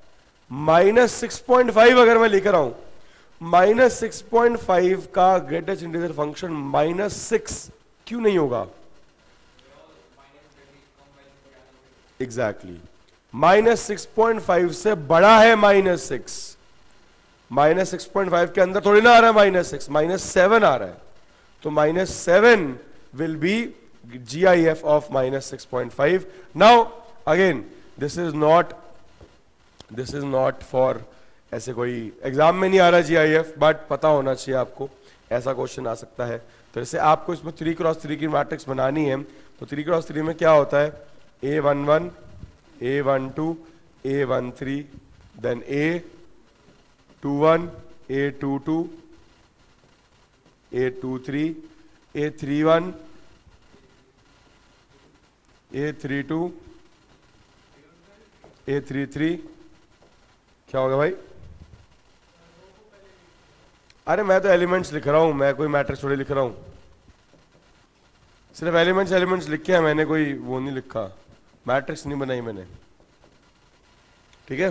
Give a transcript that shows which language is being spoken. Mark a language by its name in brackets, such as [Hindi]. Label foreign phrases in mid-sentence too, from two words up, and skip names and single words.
[Hindi] -6.5 अगर मैं लिख रहा हूं, -6.5 का [English] greatest integer function [Hindi] -6 क्यों नहीं होगा, एग्जैक्टली -6.5 से बड़ा है -6, -6.5 के अंदर थोड़ी ना आ रहा है -6, -7 आ रहा है, तो -7 [English] will be GIF of [Hindi] -6.5. [English] Now again this is not for [Hindi] ऐसे कोई एग्जाम में नहीं आ रहा GIF, बट पता होना चाहिए आपको, ऐसा क्वेश्चन आ सकता है। तो जैसे आपको इसमें 3x3 की मैट्रिक्स बनानी है, तो 3x3 में क्या होता है, A11 A12 A13, देन A21 A22 A23 A31 A32 A33, क्या होगा भाई, अरे मैं तो एलिमेंट्स लिख रहा हूं, मैं कोई मैट्रिक्स थोड़ी लिख रहा हूं, सिर्फ एलिमेंट्स लिखे हैं मैंने, कोई वो नहीं लिखा, मैट्रिक्स नहीं बनाई मैंने, ठीक है।